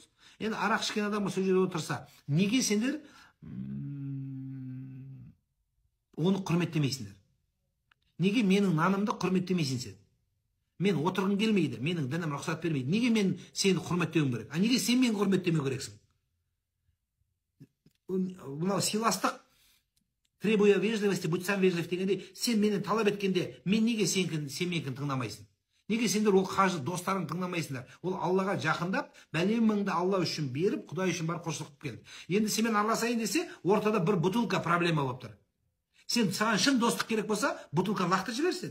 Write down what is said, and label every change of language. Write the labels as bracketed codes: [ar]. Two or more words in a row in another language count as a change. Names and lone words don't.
[kk] Енді арақ ішкен адам сол жерде отырса, неге сендер оны құрметтемейсіңдер? Неге менің нанымды құрметтемейсің сен? Мен отырғым келмейді, менің дінім рұқсат бермейді. Неге мен сені құрметтеуім керек? Неге сен мені құрметтемеу керексің? Мынау сыйластық, [ru] требуя вежливости, будь сам вежлив [kk] дегенде, сен мені талап еткенде, мен неге сен менікін тыңдамайсың? Неге сендер ол қажы достарын тыңдамайсыңдар? Ол Аллаға жақындап, бәлеміңді Алла үшін беріп, Құдай үшін бар құлшылық келді. Енді сенімен араласайын десе, ортада бір бутылка проблема болып тұр. Сен саған шын достық керек болса, бутылка лақтырып жіберсен.